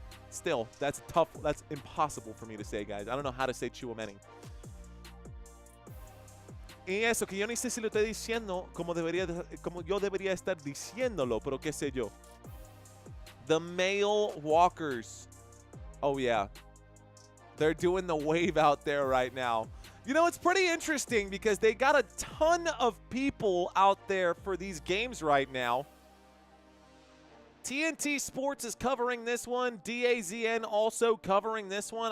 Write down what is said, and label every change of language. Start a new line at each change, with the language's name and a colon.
English: Still, that's tough. That's impossible for me to say, guys. I don't know how to say Chouameni.
Spanish: Y eso, que yo ni sé si lo estoy diciendo como yo debería estar diciéndolo, pero qué sé yo.
English: The male walkers. Oh, yeah. They're doing the wave out there right now. You know, it's pretty interesting because they got a ton of people out there for these games right now. TNT Sports is covering this one. DAZN also covering this one.